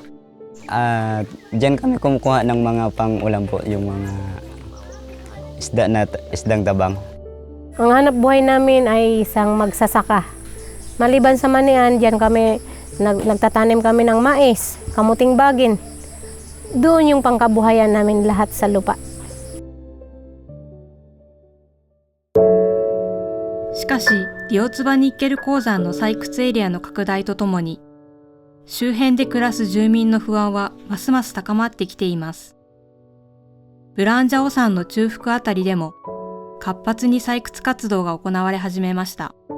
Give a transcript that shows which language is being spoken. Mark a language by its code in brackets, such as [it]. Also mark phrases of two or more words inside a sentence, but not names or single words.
[tl] At diyan kami kumukuha ng mga pang-ulam po, yung mga isdang tabang. Ang hanap buhay namin ay isang magsasaka. Maliban sa manian, diyan kami nagtatanim kami ng mais, kamuting bagin. Doon yung pangkabuhayan namin lahat sa lupa. [ja] しかし、リオツバニッケル鉱山の採掘エリアの拡大とともに、周辺で暮らす住民の不安はますます高まってきています。ブランジャオ山の中腹あたりでも活発に採掘活動が行われ始めました。